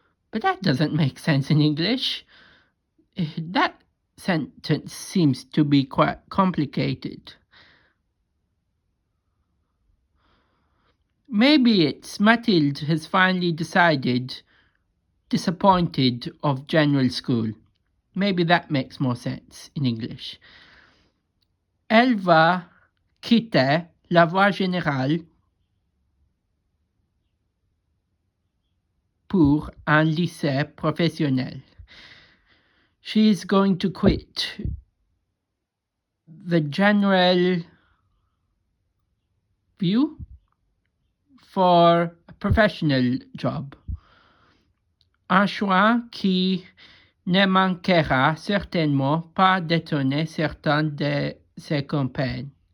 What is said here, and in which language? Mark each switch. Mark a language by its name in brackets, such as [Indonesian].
[English] But that doesn't make sense in English. That sentence seems to be quite complicated. Maybe it's Mathilde has finally decided, disappointed of general school. Maybe that makes more sense in English. [French] Elle va quitter la voie générale pour un lycée professionnel. [English] She is going to quit the general view for a professional job. [French] Un choix qui ne manquera certainement pas d'étonner certains de ses compagnes.